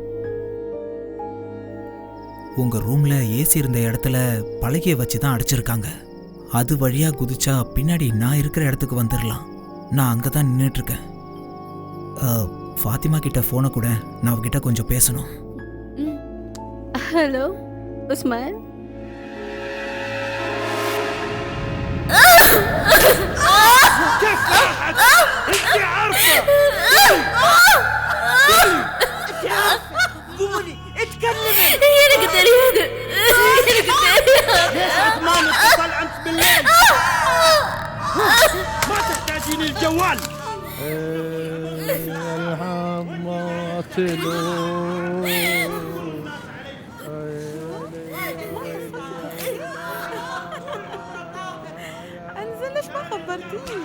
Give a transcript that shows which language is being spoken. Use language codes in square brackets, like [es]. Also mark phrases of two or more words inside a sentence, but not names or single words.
[ta] உங்கள் ரூமில் ஏசி இருந்த இடத்துல பலகையை வச்சு தான் அடைச்சிருக்காங்க. அது வழியாக குதிச்சா பின்னாடி நான் இருக்கிற இடத்துக்கு வந்துடலாம். நான் அங்கே தான் நின்றுட்டுருக்கேன். ஃபாத்திமா கிட்ட ஃபோனை கூட, நான் அவகிட்ட கொஞ்சம் பேசணும். ஹலோ உஸ்மான். [ar] قولي اتكلمي. [ta] எனக்கு தெரியாது. [ar] ما نتصل أنت بالليل. ما تحتاجين الجوال. انزل ليش ما خبرتيني؟